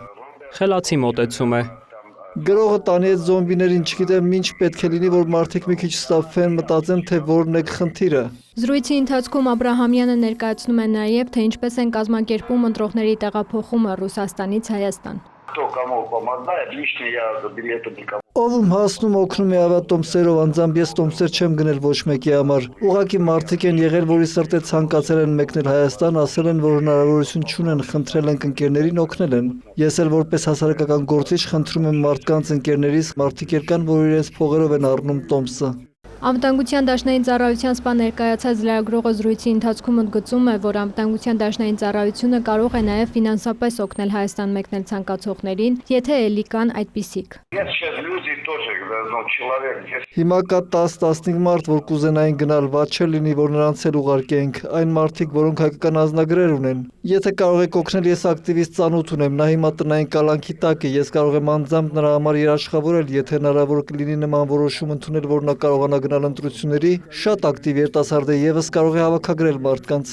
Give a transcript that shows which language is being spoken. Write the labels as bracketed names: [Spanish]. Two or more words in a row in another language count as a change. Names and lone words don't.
[Armenian] Խելացի մոտեցում է։ Գրողը տանի այդ զոմբիներին, չգիտեմ ինչ պետք է լինի, որ մարդիկ մի քիչ ստափվեն, մտածեն, թե որն է խնդիրը։ Զրույցի ընթացքում Աբրահամյանը ներկայացնում է նաև, թե ինչպես են կազմակերպում ընտրողների տեղափոխումը Ռուսաստանից Հայաստան։ [Russian] Кто кому помогает, лично я за билеты никому. [Armenian] Ով հասնում օգնում է ավատոմսերով, անձամբ ես տոմսեր չեմ գնել ոչ մեկի համար։ Ուղղակի մարդիկ են եղել, որի սրտե ցանկացել են մեկնել Հայաստան, ասել են, որ հնարավորություն չունեն, խնդրել են ընկերներին, օգնել են։ Ես էլ որպես հասարակական գործիչ խնդրում եմ մարդկանց ընկերներից, մարդիկ եկան, որ իրենց փողերով են առնում տոմսը։ Անվտանգության դաշնային ծառայության սպա ներկայացած լրագրողը զրույցի ընթացքում ընդգծում է, որ անվտանգության դաշնային ծառայությունը կարող է նաև ֆինանսապես օգնել Հայաստան մեկնել ցանկացողներին, եթե էլի կան այդպիսիք։ [Russian] Есть сейчас люди тоже, человек. [Armenian] Հիմա կա 10-15 մարդ, որ կուզենային գնալ, ված չէ լինի, որ նրանց էլ ուղարկենք, այն մարդիկ, որոնք հայկական ազնագրեր ունեն։ Եթե կարող եք օգնել, ես ակտիվիստ ծանոթ ունեմ, նա հիմա տնային կալանքի տակ է, ես կարող եմ անձամբ նրա համար երաշխավորել, եթե հնարավոր կլինի նման որոշում ընդունել, որ նա կարողանա գնալ ընտրությունների, շատ ակտիվ երիտասարդ է եւս կարող է հավաքագրել մարդկանց։